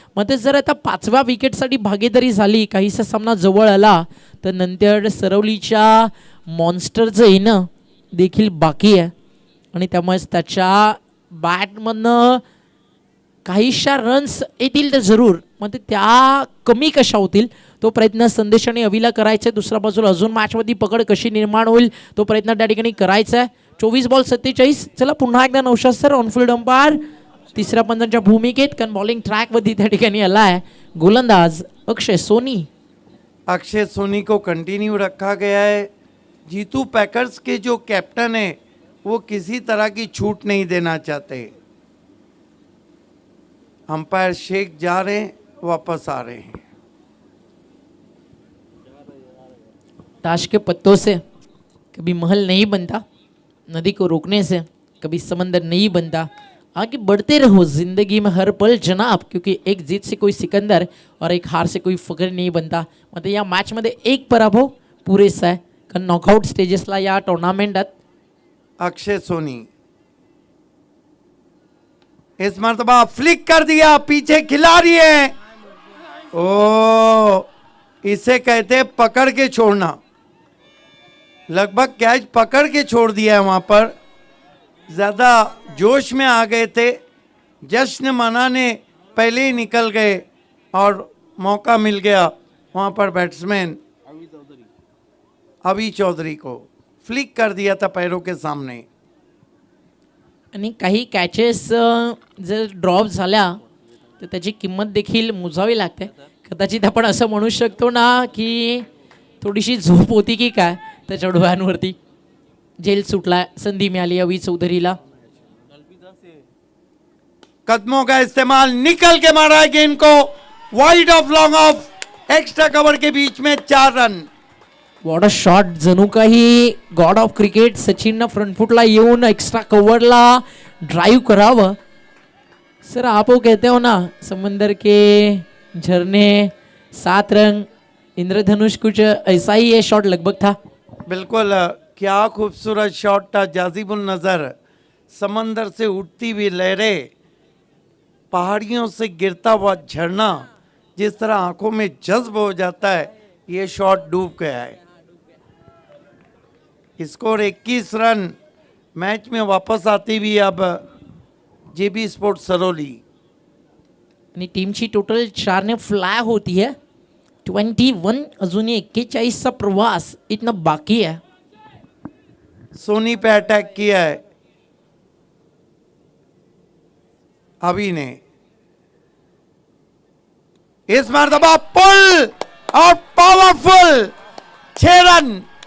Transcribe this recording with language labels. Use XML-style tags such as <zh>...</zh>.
<mr>मग ते जर आता 5व्या विकेटसाठी भागीदारी झाली, काहीसा सामना जवळ आला, तर नंतर सरवलीच्या मॉन्स्टरचं येणं देखील बाकी आहे आणि त्यामुळेच त्याच्या बॅटमधनं काहीशा रन्स येतील तर जरूर, मग ते त्या कमी कशा होतील तो प्रयत्न संदेश आणि अविला करायचा आहे. दुसऱ्या बाजूला अजून मॅचमध्ये पकड कशी निर्माण होईल तो प्रयत्न त्या ठिकाणी करायचा आहे. 24 बॉल 47. चला पुन्हा एकदा नौशाद सर ऑनफिल्ड अंपायर तिसऱ्या पंचांच्या भूमिकेत, कारण बॉलिंग ट्रॅकवरती त्या ठिकाणी आला आहे गोलंदाज अक्षय सोनी.</mr> <hi>अक्षय सोनी को कंटिन्यू रखा गया है. जीतू पैकर्स के जो कैप्टन है वो किसी तरह की छूट नहीं देना चाहते. अंपायर शेख जा रहे हैं, वापस आ रहे हैं. ताश के पत्तों से कभी महल नहीं बनता, नदी को रोकने से कभी समंदर नहीं बनता. आगे बढ़ते रहो जिंदगी में हर पल जनाब, क्योंकि एक जीत से कोई सिकंदर और एक हार से कोई फकर नहीं बनता.</hi> <mr>मतलब या मॅचमध्ये एक पराभव पुरेसा आहे, कारण नॉकआउट स्टेजेसला या टुर्नामेंटात.</mr> <hi>अक्षय सोनी इस मरतबा फ्लिक कर दिया, पीछे खिलाड़ी है. ओ, इसे कहते हैं पकड़ के छोड़ना. लगभग कैच पकड़ के छोड़ दिया है. वहां पर ज्यादा जोश में आ गए थे, जश्न मनाने पहले ही निकल गए और मौका मिल गया वहां पर बैट्समैन अभी चौधरी को. फ्लिक कर दिया था पैरों के सामने.</hi> <mr>आणि काही कॅचेस जर ड्रॉप झाल्या तर त्याची किंमत देखील मोजावी लागते. कदाचित आपण असं म्हणू शकतो ना की थोडीशी झोप होती की काय त्याच्या डोळ्यांवरती. जेल सुटला, संधी मिळाली अवी चौधरीला.</mr> <hi>कदमों का इस्तेमाल, निकल के मारा है गेंद को wide of long off, extra cover के बीच में 4 रन.</hi> <en>What a shot.</en> <mr>जणू काही गॉड ऑफ क्रिकेट सचिननं फ्रंटफुटला येऊन एक्स्ट्रा कव्हरला ड्राइव करावं.</mr> <hi>सर आप वो कहते हो ना समंदर के झरने 7 रंग इंद्रधनुष, कुछ ऐसा ही ये शॉट लगभग था. बिल्कुल, क्या खूबसूरत शॉट था. जाजिबुल नजर, समंदर से उठती हुई लहरें, पहाड़ियों से गिरता हुआ झरना, जिस तरह आंखों में जज्ब हो जाता है, ये शॉट डूब गया है. Score 21 run. मैच में वापस आती हुई अब जेबी स्पोर्ट सरौली.</hi> <mr>आणि टीमची टोटल 4 ने फ्लाय</mr> <hi>होती है.</hi> <mr>21. अजूनही 41चा प्रवास इथनं बाकी आहे.</mr> <hi>सोनी पे अटैक किया है अभी ने. इस मरतबा पुल और पावरफुल 6 रन.</hi>